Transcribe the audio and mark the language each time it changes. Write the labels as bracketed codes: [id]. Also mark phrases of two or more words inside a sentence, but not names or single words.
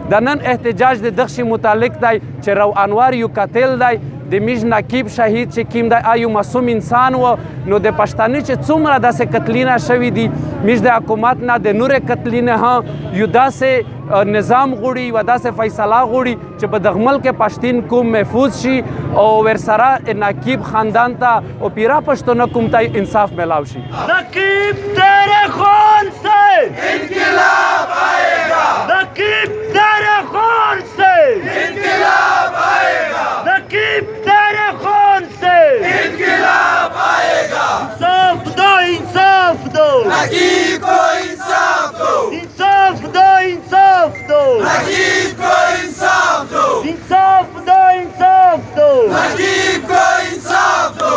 [ps] د نن احتجاج د دغه شي متعلق دی چې رو انور یو قاتل دی د میژ نقیب شهید چې کوم دی یو معصوم انسان و نو د پښتانه چې څومره داسې قتلونه شوي دي میژ د حکومت نه د نورې قتلونه هم یو داسې نظام غوړي یوه داسې فیصله غوړي چې په دغه ملک پښتون قوم محفوظ شي او ورسره نقیب خاندان ته او پیرا پښتونه قوم ته انصاف میلاو شي. [ur] نقیب تیرے خون سے انقلاب آئے گا, نقیب تیرے خون سے انقلاب آئے گا, نقیب تیرے خون سے انقلاب آئے گا. انصاف دو انصاف دو نقیب کو انصاف دو, انصاف دو انصاف دو نقیب کو انصاف دو, انصاف دو انصاف دو نقیب کو انصاف دو.